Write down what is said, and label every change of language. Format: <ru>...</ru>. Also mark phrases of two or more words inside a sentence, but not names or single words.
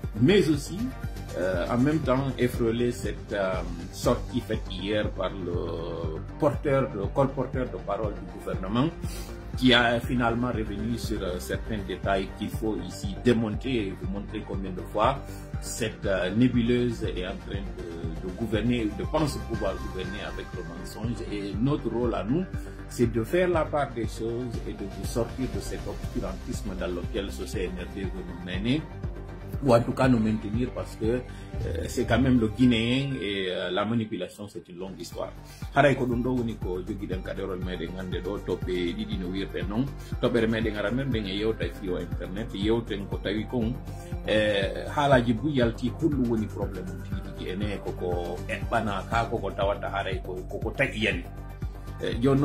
<fr>Mais aussi, en même temps, effleurer cette sortie faite hier par le colporteur de parole du gouvernement, qui a finalement revenu sur certains détails qu'il faut ici démontrer et vous montrer combien de fois cette nébuleuse est en train gouverner, de penser pouvoir gouverner avec le mensonge. Et notre rôle à nous, c'est de faire la part des choses et de vous sortir de cet obscurantisme dans lequel ce CNRD veut nous mener, ou en tout cas nous maintenir, parce que c'est quand même le Guinéen et la manipulation, c'est une longue histoire.</fr> <ff>Haray ko dum do woni ko jogiden kaderol meden hande do toppe didi no wirte non toppere meden aramen ben yewta fi o internet yewten ko tawi kon haalaji bu yalti hullu woni problème tigi ene ko ebbana ka ko tawata haray ko tagi yani jon</ff>